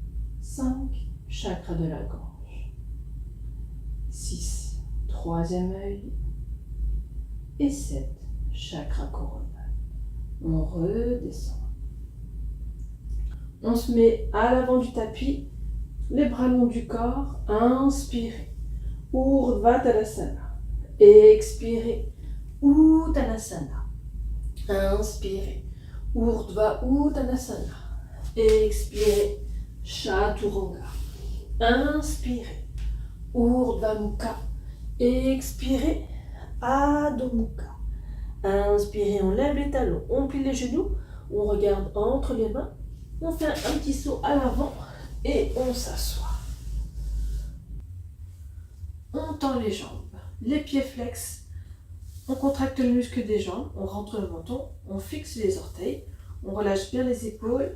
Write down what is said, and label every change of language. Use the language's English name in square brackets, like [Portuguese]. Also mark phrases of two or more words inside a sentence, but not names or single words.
[French] 5, chakra de la gorge. 6, troisième œil. Et 7, chakra coronal. On redescend. On se met à l'avant du tapis, les bras longs du corps. Inspirez, Urdhva Tadasana. Expirez, Uttanasana. Inspirez, Urdhva Uttanasana. Expirez, Chaturanga. Inspirez, Urdhva Mukha. Expirez, Adho Mukha. Inspirez, on lève les talons, on plie les genoux, on regarde entre les mains, on fait un petit saut à l'avant et on s'assoit. On tend les jambes, les pieds flex, on contracte le muscle des jambes, on rentre le menton, on fixe les orteils, on relâche bien les épaules.